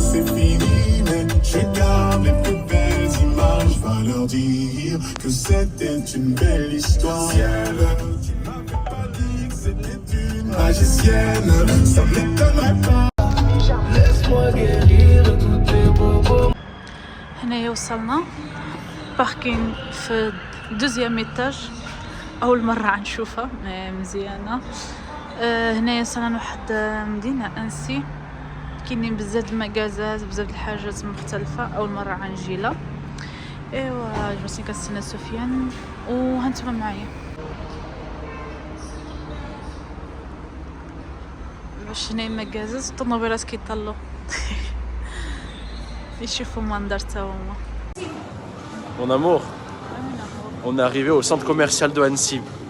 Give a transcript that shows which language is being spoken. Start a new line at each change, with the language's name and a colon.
French: C'est fini, mais je garde les plus belles images. Va leur dire que c'était une belle histoire. Ciel, tu m'avais pas dit que c'était une magicienne. Ça m'étonnerait pas. Laisse-moi guérir de tous tes bobos.
Arabic: هنايا وصلنا باركينغ في دوزيام ايتاج، اول مره غنشوفها مزيانه. هنايا وصلنا لواحد مدينه انسي، كاينين بزاف د المكازات، بزاف د الحاجات مختلفه، اول مره غنجي لها. ايوا جبتني كنستنى سفيان وهانتوما معايا باش هنايا مكازات الطوموبيلات كيطلوا يشوفوا المنظر تا هما.
French: Mon amour, on est arrivé au centre commercial de Annecy.